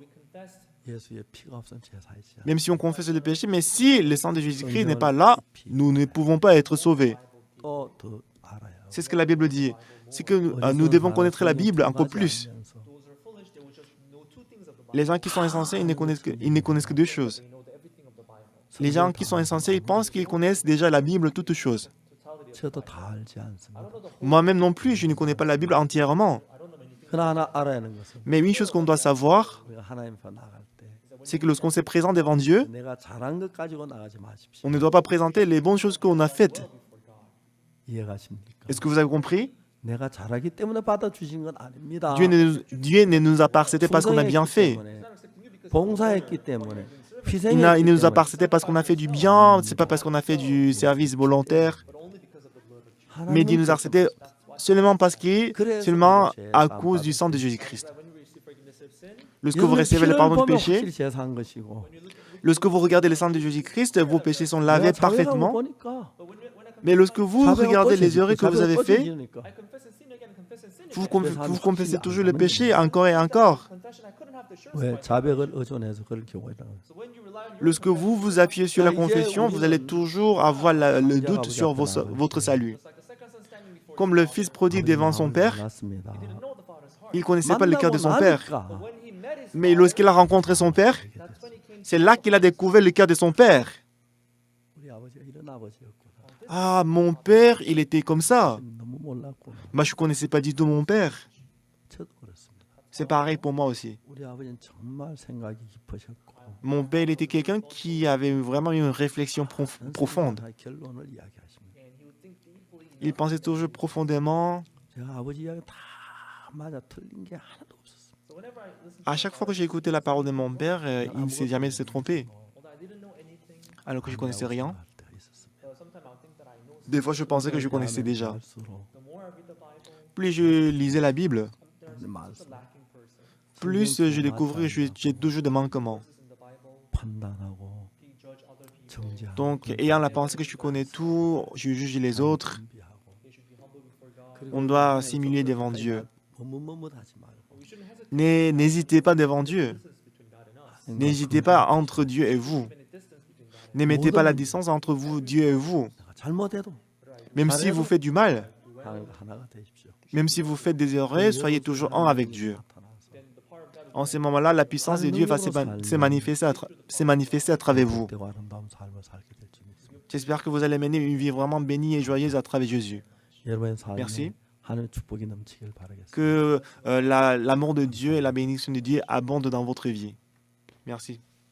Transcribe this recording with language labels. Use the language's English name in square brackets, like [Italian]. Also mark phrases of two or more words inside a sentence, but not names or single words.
[French] Même si on confesse le péché, mais si le sang de Jésus-Christ n'est pas là, nous ne pouvons pas être sauvés. C'est ce que la Bible dit. C'est que nous devons connaître la Bible encore plus. Les gens qui sont insensés, ils ne connaissent que deux choses. Les gens qui sont insensés, ils pensent qu'ils connaissent déjà la Bible, toutes choses. [Korean] 저도 다 알지 않습니다. [French] Moi-même non plus, je ne connais pas la Bible entièrement. [Korean] 그러나 하나 알아야 하는 것은 [French] Mais une chose qu'on doit savoir, [Korean] 우리가 하나님 앞에 나갈 때 [French] c'est que lorsqu'on se présente devant Dieu, [Korean] 내가 잘한 것 가지고 나가지 마십시오. [French] on ne doit pas présenter les bonnes choses qu'on a faites. [Korean] 이해가십니까? [French] Est-ce que vous avez compris? [Korean] 내가 잘하기 때문에 받아 주신 건 아닙니다. [French] Dieu ne nous a pas accepté parce qu'on a bien fait. [Korean] 봉사했기 때문에 [French] Il ne nous a pas accepté parce qu'on a fait du bien, c'est pas parce qu'on a fait du service volontaire, mais Dieu nous a accepté seulement seulement à cause du sang de Jésus-Christ. Lorsque vous recevez le pardon du péché, lorsque vous regardez le sang de Jésus-Christ, vos péchés sont lavés parfaitement. Mais lorsque vous regardez les erreurs que vous avez faites, vous confessez toujours le péché encore et encore. [Korean] 왜 자백을 의존해서 그걸 교회라고. [French] Lorsque vous vous appuyez sur la confession, vous allez toujours avoir le doute sur votre salut. Comme le fils prodigue devant son père, il ne connaissait pas le cœur de son père. Mais lorsqu'il a rencontré son père, c'est là qu'il a découvert le cœur de son père. [Korean] 우리 아버지가 이런 아버지였구나. [French] Ah, mon père, il était comme ça. [Korean] 너무 몰랐구나. [French] Moi, je ne connaissais pas du tout mon père. [Korean] 저도 그렇습니다. [French] C'est pareil pour moi aussi. [Korean] 우리 아버지는 정말 생각이 깊으셨고 [French] Mon père, il était quelqu'un qui avait vraiment une réflexion profonde. [Korean] 다 결론을 이야기하십니다. [French] Il pensait toujours profondément. [Korean] 제가 아버지 이야기 다 맞아 틀린 게 하나도 없었어요. [French] À chaque fois que j'ai écouté la parole de mon père, il ne s'est jamais se trompé. Alors que je ne connaissais rien. Des fois, je pensais que je connaissais déjà. Plus je lisais la Bible, plus je découvrais que j'ai toujours des manquements. [Korean] 판단하고 정죄하고 [French] Donc, ayant la pensée que je connais tout, je juge les autres, on doit s'humilier devant Dieu. [Korean] 머뭇머뭇하지 말고 [French] N'hésitez pas devant Dieu. N'hésitez pas entre Dieu et vous. Ne mettez pas la distance entre vous, Dieu et vous. [Korean] 내가 잘못해도 [French] Même si vous faites du mal, [Korean] 하나가 되십시오. [French] même si vous faites des erreurs, soyez toujours un avec Dieu. En ce moment-là, la puissance de Dieu va se manifester à travers vous. [Korean] 되고 아름다운 삶을 살게 될지 믿습니다. [French] J'espère que vous allez mener une vie vraiment bénie et joyeuse à travers Jésus. [Korean] 여러분의 삶에 [French] Merci. [Korean] 하늘 축복이 넘치길 바라겠습니다. [French] Que l'amour de Dieu et la bénédiction de Dieu abondent dans votre vie. Merci.